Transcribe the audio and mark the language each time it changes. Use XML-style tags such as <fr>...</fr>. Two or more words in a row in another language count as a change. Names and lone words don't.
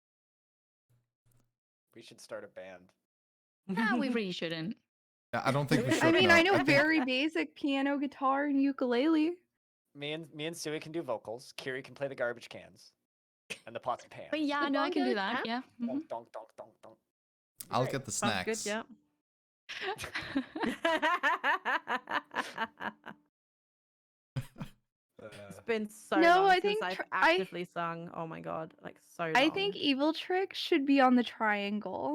<en>We should start a band. Nah, we really shouldn't. Yeah, I don't think we should. I mean, no. I know think- very basic piano, guitar, and ukulele. Me and Sui can do vocals. Kiri can play the garbage cans and the pots and pans. But yeah, The no, I can do bongo that. tap? Yeah. mhm. Donk, donk, donk, donk, donk. I'll Great. get the Sounds snacks. good, yeah. It's been so No, long I since think I've tr- I- actively sung. Oh my god, like so long. I think Evil Trick should be on the triangle.</en>